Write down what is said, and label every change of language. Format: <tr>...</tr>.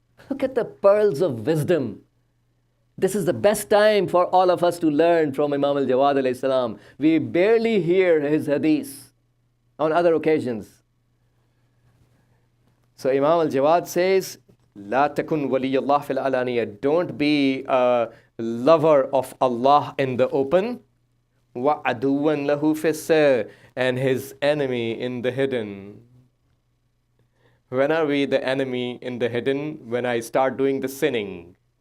<en>Look at the pearls of wisdom. This is the best time for all of us to learn from Imam al-Jawad alayhi salam. We barely hear his hadith on other occasions. So Imam al-Jawad says,</en> <ar>لا تكن ولي الله في العلانية.</ar> <en>Don't be a lover of Allah in the open.</en> <ar>وَعَدُوًا لَهُ فِي السِّرِّ,</ar> <en>and his enemy in the hidden. When are we the enemy in the hidden? When I start doing the sinning.</en>